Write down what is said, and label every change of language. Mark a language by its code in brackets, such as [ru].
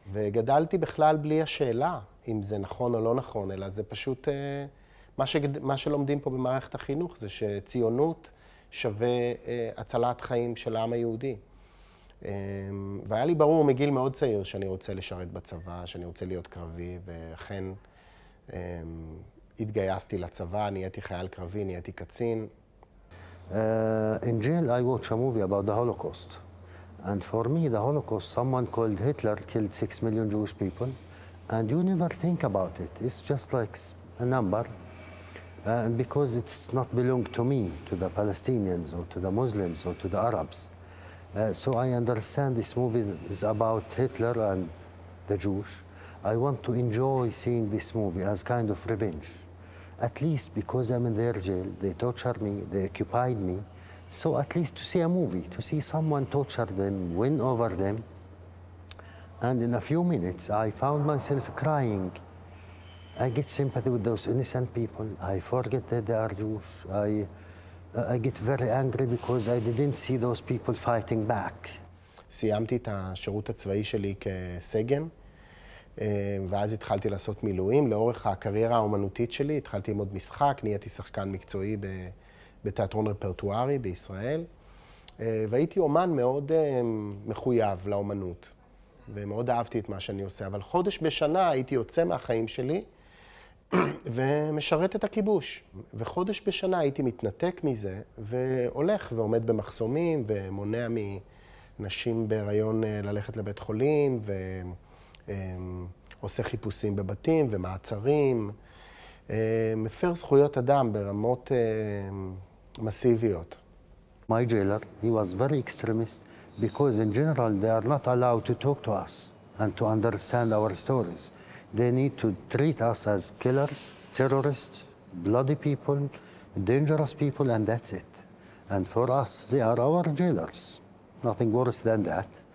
[he] וגדלתי בכלל בלי השאלה אם זה נכון או לא נכון, אלא זה פשוט מה שלומדים פה במערכת החינוך, זה שציונות שווה הצלת חיים של העם היהודי. והיה לי ברור מגיל מאוד צעיר שאני רוצה לשרת בצבא, שאני רוצה להיות קרבי, ואכן התגייסתי לצבא, נהייתי חייל קרבי, נהייתי קצין. [en] In jail I watch a movie about the Holocaust. And for me the Holocaust, someone called Hitler killed 6 million Jewish people, and you never think about it. It's just like a number. And because it's not belong to me, to the Palestinians or to the Muslims or to the Arabs. So I understand this movie is about Hitler and the Jews. I want to enjoy seeing this movie as kind of revenge. At least because I'm in their jail, they torture me, they occupied me. So at least to see a movie, to see someone torture them, win over them. And in a few minutes, I found myself crying. I get sympathy with those innocent people. I forget that they are Jews. I get very angry because I didn't see those people fighting back. [he] סיימתי את השירות הצבאי שלי כסגן, ואז התחלתי לעשות מילואים. לאורך הקריירה האומנותית שלי התחלתי ללמוד משחק, נהייתי שחקן מקצועי בתיאטרון רפרטוארי בישראל, והייתי אומן מאוד מחויב לאומנות, ומאוד אהבתי את מה שאני עושה. אבל חודש בשנה הייתי יוצא מהחיים שלי ומשרת את הכיבוש. וחודש בשנה הייתי מתנתק מזה, והולך ועומד במחסומים, ומונע מנשים בהיריון ללכת לבית חולים, ועושה חיפושים בבתים ומעצרים. מפר זכויות אדם ברמות מסיביות. [en] My jailer, he was very extremist because in general they are not allowed to talk to us and to understand our stories. They need to treat us as killers, terrorists, bloody people, dangerous people, and that's it. And for us, they are our jailers. Nothing worse than that.